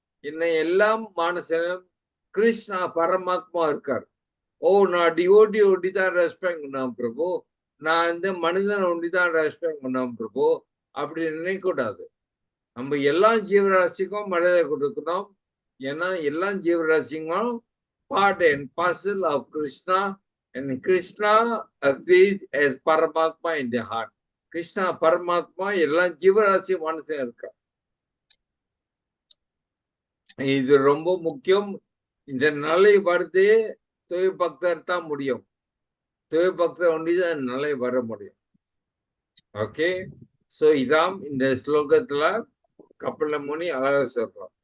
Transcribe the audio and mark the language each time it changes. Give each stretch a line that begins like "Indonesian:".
Tamil: இன்னும் எல்லாம் மனசுலும் கிருஷ்ணா பரமாத்மா இருக்கார். ஓ நான் டிவோட்டி ஒண்டிதான் ரெஸ்பெக்ட் பண்ணாம் பிரபு, நான் இந்த மனிதனை ஒண்டிதான் ரெஸ்பெக்ட் பண்ணாம் பிரபு அப்படி நினைக்கக்கூடாது. நம்ம எல்லா ஜீவராசிக்கும் மரியாதை கொடுக்கணும். ஏன்னா எல்லா ஜீவராசிக்கும்
English: part and parcel of Krishna, and Krishna agrees as Paramatma in the heart.
Tamil: Krishna Paramatma எல்லா ஜீவராசி மனசுல இருக்கா. இது ரொம்ப முக்கியம். இந்த நிலை வருது தூய பக்தர் தான் முடியும். தூய பக்தர் ஒண்டிதான் நிலை வர முடியும். ஓகே, சோ இதான் இந்த ஸ்லோகத்துல கபில முனி அழகா சொல்றோம்.